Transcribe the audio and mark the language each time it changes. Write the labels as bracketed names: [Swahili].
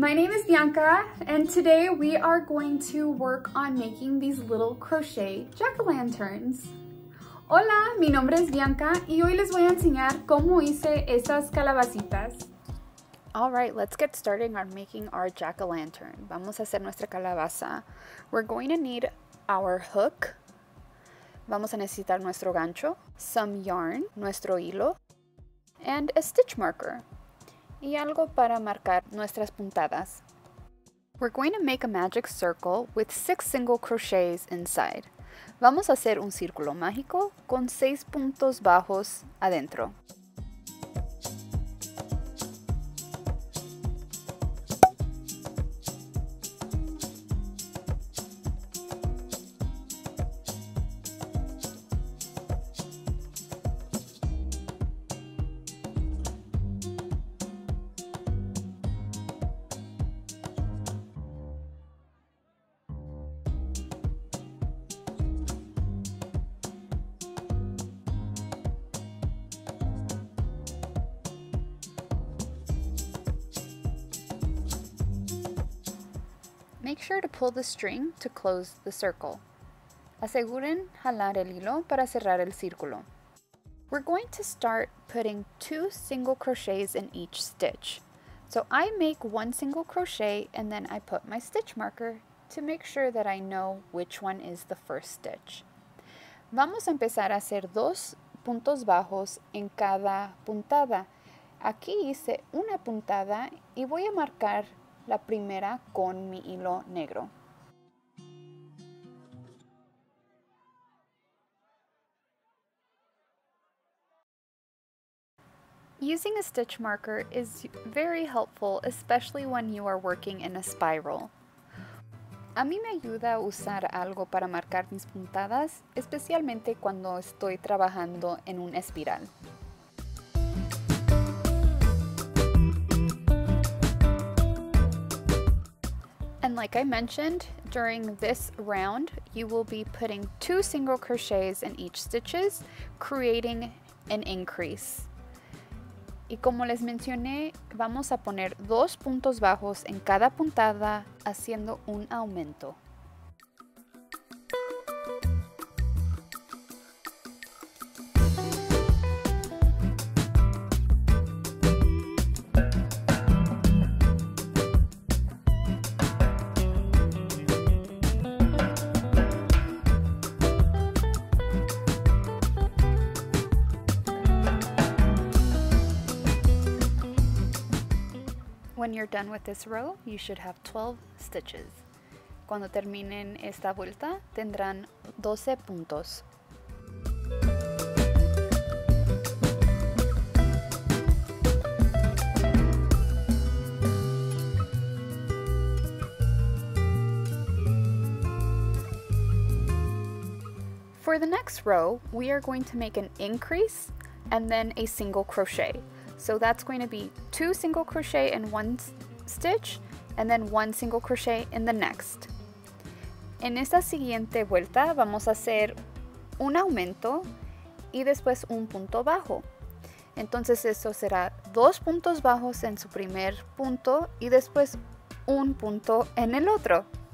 [English] My name is Bianca and today we are going to work on making these little crochet jack-o'-lanterns. [Spanish] Hola, mi nombre es Bianca y hoy les voy a enseñar cómo hice estas calabacitas. [English] Alright, let's get started on making our jack-o'-lantern. [Spanish] Vamos a hacer nuestra calabaza. [English] We're going to need our hook. [Spanish] Vamos a necesitar nuestro gancho, [English] some yarn, [Spanish] nuestro hilo, [English] and a stitch marker. [Spanish] Y algo para marcar nuestras puntadas. [English] We're going to make a magic circle with 6 single crochets inside. [Spanish] Vamos a hacer un círculo mágico con 6 puntos bajos adentro. [English] Make sure to pull the string to close the circle. [Spanish] Aseguren jalar el hilo para cerrar el círculo. [English] We're going to start putting 2 single crochets in each stitch. So I make 1 single crochet and then I put my stitch marker to make sure that I know which one is the first stitch. [Spanish] Vamos a empezar a hacer 2 puntos bajos en cada puntada. Aquí hice una puntada y voy a marcar la primera con mi hilo negro. [English] Using a stitch marker is very helpful, especially when you are working in a spiral. [Spanish] A mí me ayuda a usar algo para marcar mis puntadas, especialmente cuando estoy trabajando en un espiral. [English] And like I mentioned, during this round, you will be putting 2 single crochets in each stitches, creating an increase. [Spanish] Y como les mencioné, vamos a poner 2 puntos bajos en cada puntada, haciendo un aumento. [English] When you're done with this row, you should have 12 stitches. [Spanish] Cuando terminen esta vuelta, tendrán 12 puntos. [English] For the next row, we are going to make an increase and then a single crochet. So that's going to be 2 single crochet in one stitch and then 1 single crochet in the next. [Spanish] En esta siguiente vuelta vamos a hacer un aumento y después un punto bajo. Entonces eso será 2 puntos bajos en su primer punto y después un punto en el otro.